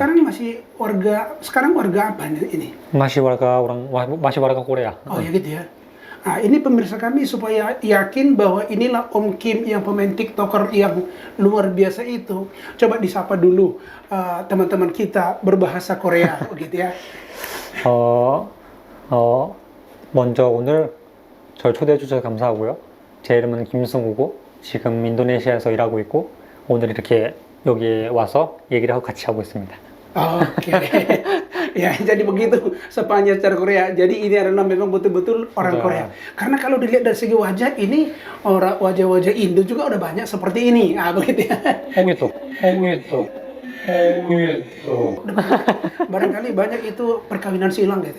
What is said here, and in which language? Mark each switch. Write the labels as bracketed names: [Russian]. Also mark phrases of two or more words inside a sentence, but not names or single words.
[Indonesian] Sekarang warga apa ini? Masih warga Korea. Oh ya gitu ya. Ini pemirsa kami supaya yakin bahwa inilah Om Kim yang pemain TikToker yang luar biasa itu. Coba disapa dulu teman-teman kita berbahasa Korea, begitu ya. [Korean] 먼저 오늘 절 초대해 주셔서 감사하고요. 제 이름은 김승우고 지금 인도네시아에서 일하고 있고 오늘 이렇게 여기에 와서 얘기를 하고 같이 하고 있습니다. [Indonesian] Oke. Ya, jadi begitu sepanjang cara Korea. Jadi ini adalah memang betul-betul orang Korea. Karena kalau dilihat dari segi wajah ini orang wajah-wajah Indo juga udah banyak seperti ini. Begitu ya. [Korean] 홍일도. [Indonesian] Barangkali banyak itu perkawinan silang gitu.